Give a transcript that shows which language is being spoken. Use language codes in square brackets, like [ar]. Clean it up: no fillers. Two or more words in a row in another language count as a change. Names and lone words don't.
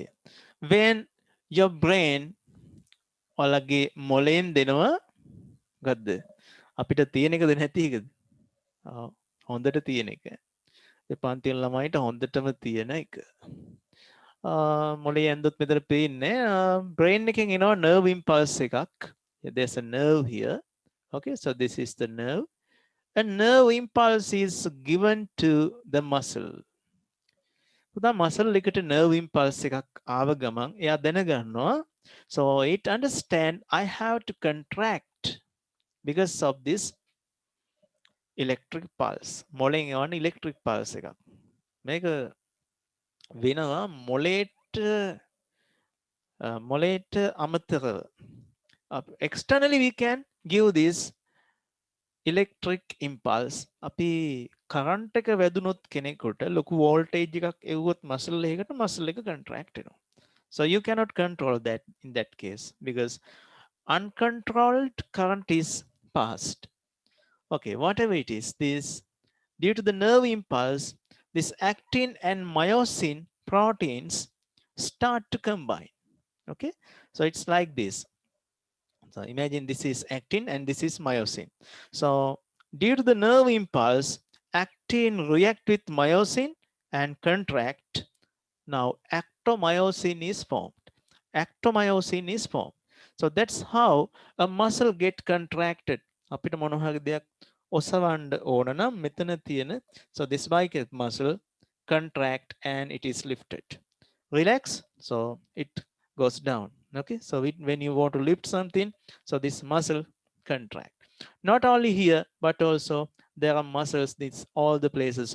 [en] When your brain [si] ඔයාලගේ මොලෙන් දෙනවා ගද්ද අපිට තියෙන එකද නැති එකද? හොඳට තියෙන එක. ඒ පන්තිල ළමයිට හොඳටම තියෙන එක. මොලේ ඇඳුත් මෙතන පේන්නේ brain එකෙන් එනවා [en] nerve impulse [si] එකක්. [en] There's a nerve here. Okay, so this is the nerve. A nerve impulse is given to the muscle. [si] පුතා muscle එකට [en] nerve impulse [si] එකක් ආව ගමන් එයා දැනගන්නවා. [en] So it understand I have to contract because of this electric pulse. [si] මොලෙන් යවන electric pulse එකක්. මේක වෙනවා මොලේට අමතරව. [en] Externally we can give this electric impulse. [si] අපි කරන්ට් එක වැදුනොත් කෙනෙකුට ලොකු වෝල්ටේජ් එකක් එවුවොත් මසල් එකකට මසල් එක contract වෙනවා. [en] So you cannot control that in that case because uncontrolled current is passed. Okay, whatever it is, this due to the nerve impulse, this actin and myosin proteins start to combine. Okay, so it's like this. So imagine this is actin and this is myosin. So due to the nerve impulse, actin react with myosin and contract. Now actomyosin is formed. So that's how a muscle get contracted. [si] අපිට මොන හරි දෙයක් ඔසවන්න ඕන නම් මෙතන තියෙන [en] so this bicep muscle contract and it is lifted. Relax, so it goes down. Okay, so when you want to lift something, so this muscle contract. Not only here but also there are muscles this all the places.